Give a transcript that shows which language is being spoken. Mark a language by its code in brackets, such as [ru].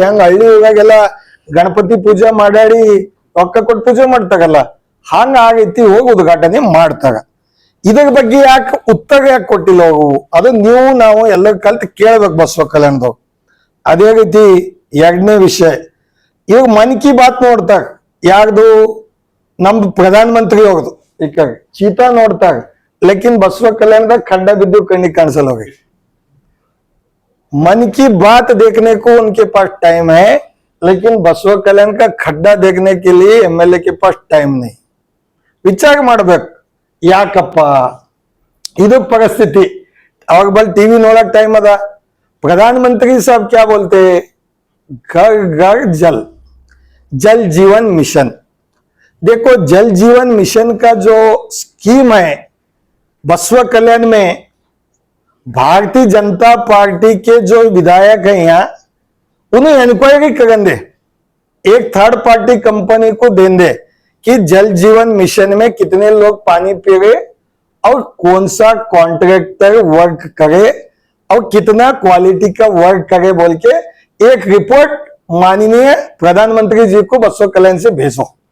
[kn] ಹೆಂಗ ಹಳ್ಳಿ ಹೋಗಾಗೆಲ್ಲ ಗಣಪತಿ ಪೂಜೆ ಮಾಡಾಡಿ ರೊಕ್ಕ ಕೊಟ್ಟು ಪೂಜೆ ಮಾಡ್ತಾರಲ್ಲ, ಹಂಗ ಆಗೈತಿ. ಹೋಗಿ ಉದ್ಘಾಟನೆ ಮಾಡ್ತಾರ. ಇದ್ರ ಬಗ್ಗೆ ಯಾಕೆ ಉತ್ತರ ಯಾಕೆ ಕೊಟ್ಟಿಲ್ಲ ಅವರು? ಅದು ನೀವು ನಾವು ಎಲ್ಲ ಕಲ್ತು ಕೇಳ್ಬೇಕು ಬಸವ ಕಲ್ಯಾಣದವ್ರು. ಅದೇ ರೀತಿ 2ನೇ ವಿಷಯ, ಇವಾಗ ಮನ್ ಕಿ ಬಾತ್ ನೋಡ್ತಾರ. ಯಾರ್ದು ನಮ್ದು ಪ್ರಧಾನಮಂತ್ರಿ ಅವ್ರದ್ದು ಈ ಕಡೆ ಚೀತಾ ನೋಡ್ತಾರೆ [hi] लेकिन बसवा कल्याण का खड्डा बिद्दू कहीं कैंसिल हो गई। मन की बात देखने को उनके पास टाइम है, लेकिन बसवा कल्याण का खड्डा देखने के लिए एमएलए के पास टाइम नहीं। [kn] विचार ಮಾಡಬೇಕು ಯಾಕಪ್ಪ ಇದು ಪರಿಸ್ಥಿತಿ। ಅವಾಗ ಬಲ್ टीवी ನೋಡಕ್ ಟೈಮ್ ಅದ। [hi] प्रधानमंत्री साहब क्या बोलते, घर घर जल, जल जीवन मिशन। देखो जल जीवन मिशन का जो स्कीम है बसवा कल्याण में, भारतीय जनता पार्टी के जो विधायक हैं यहाँ, उन्हें इंक्वायरी करन दे, एक थर्ड पार्टी कंपनी को दें दे कि जल जीवन मिशन में कितने लोग पानी पी रहे और कौन सा कॉन्ट्रैक्टर वर्क करे और कितना क्वालिटी का वर्क करे बोल के एक रिपोर्ट माननीय प्रधानमंत्री जी को बसवा कल्याण से भेजो।